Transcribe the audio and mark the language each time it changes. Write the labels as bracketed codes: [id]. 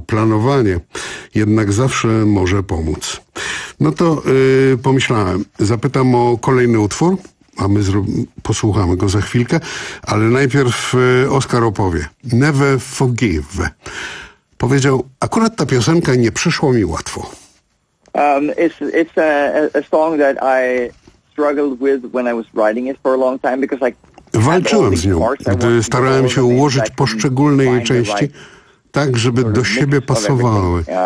[pl] Planowanie jednak zawsze może pomóc. No to pomyślałem, zapytam o kolejny utwór, a my posłuchamy go za chwilkę, ale najpierw Oskar opowie. Never Forgive. Powiedział, akurat ta piosenka nie przyszła mi łatwo. [en] It's a song that I struggled with when I was writing it for a long time, because I... [pl] Walczyłem z nią, gdy starałem się ułożyć poszczególne jej części tak, żeby do siebie pasowały.